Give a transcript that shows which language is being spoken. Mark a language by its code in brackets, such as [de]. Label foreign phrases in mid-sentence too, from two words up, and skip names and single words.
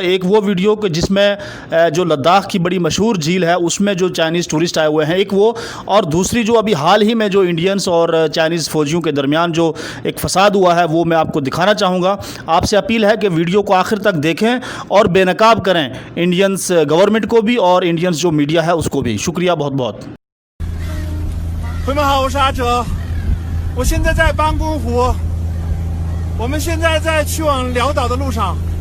[ur] ایک وہ ویڈیو کہ جس میں جو لداخ کی بڑی مشہور جھیل ہے اس میں جو چائنیز ٹورسٹ آئے ہوئے ہیں، ایک وہ، اور دوسری جو ابھی حال ہی میں جو انڈینز اور چائنیز فوجیوں کے درمیان جو ایک فساد ہوا ہے وہ میں آپ کو دکھانا چاہوں گا. آپ سے اپیل ہے کہ ویڈیو کو آخر تک دیکھیں اور بے نقاب کریں انڈینز گورنمنٹ کو بھی اور انڈینز جو میڈیا ہے اس کو بھی. شکریہ بہت بہت. [zh] 朋友们好，我是阿哲，我现在在班公湖，我们现在在去往辽岛的路上。